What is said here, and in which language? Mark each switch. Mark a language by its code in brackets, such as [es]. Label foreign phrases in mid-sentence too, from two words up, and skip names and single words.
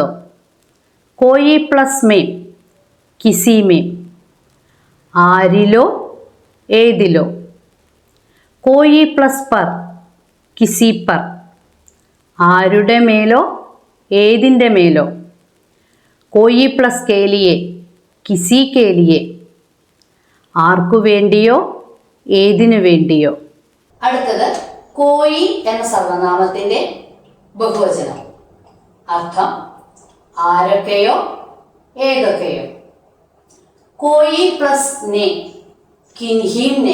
[hi] कोई प्लस में, किसीमें, [ml] ആരിലോ, ഏതിലോ. [hi] कोई प्लस पर, किसीपर, [ml] ആരുടെ മേലോ, ഏതിൻ്റെ മേലോ. [hi] कोई प्लस के लिए किसी के लिए [ml] ആർക്കു വേണ്ടിയോ ഏതിനു വേണ്ടിയോ. അടുത്തത് കോയി എന്ന സർവനാമത്തിന്റെ ബഹുവചനം. അർത്ഥം ആരൊക്കെയോ ഏതൊക്കെയോ. [hi] कोई प्लस ने किन्हीं ने.